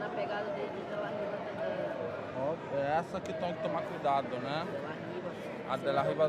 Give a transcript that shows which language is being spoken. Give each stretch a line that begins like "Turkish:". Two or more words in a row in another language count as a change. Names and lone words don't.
Portuguese: pegada
Spanish: de la arriba
Portuguese: da... Ó, é essa que tem que tomar cuidado, né?
Spanish: De la arriba. A de la arriba,